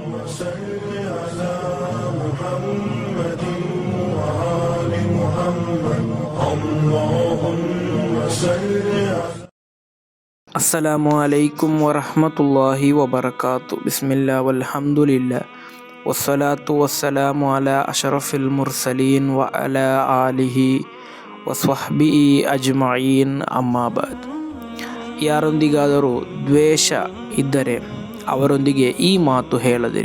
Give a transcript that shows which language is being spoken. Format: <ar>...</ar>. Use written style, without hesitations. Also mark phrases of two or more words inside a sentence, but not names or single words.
<ar>صل على محمد وآل محمد اللهم صل على السلام عليكم ورحمة الله وبركاته. بسم الله والحمد لله والصلاة والسلام على أشرف المرسلين وعلى آله وصحبه أجمعين. ಅಮ್ಮಾಬಾದ್.</ar> <kn>ಯಾರೊಂದಿಗಾದರೂ ದ್ವೇಷ ಇದ್ದರೆ ಅವರೊಂದಿಗೆ ಈ ಮಾತು ಹೇಳದಿರಿ.</kn>